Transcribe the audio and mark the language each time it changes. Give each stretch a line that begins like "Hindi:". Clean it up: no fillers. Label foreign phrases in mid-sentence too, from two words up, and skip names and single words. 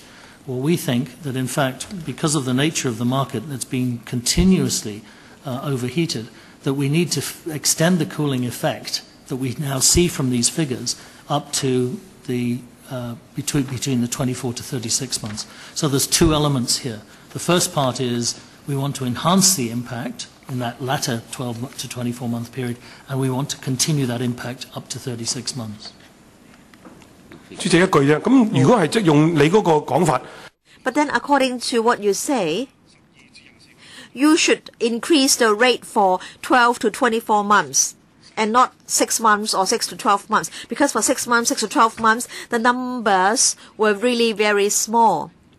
English: Well, we think that, in fact, because of the nature of the market that's been continuously overheated, that we need to extend the cooling effect that we now see from these figures up to the between the 24 to 36 months. So there's two elements here. The first part is we want to enhance the impact in that latter 12 to 24 month period, and we want to continue that impact up to 36 months.
Cantonese: 主席一句啫，咁如果係即用你嗰個講法。
English: But then according to what you say, you should increase the rate for 12 to 24 months and not 6 months or 6 to 12 months. Because for 6 months, 6 to 12 months, the numbers were really very small.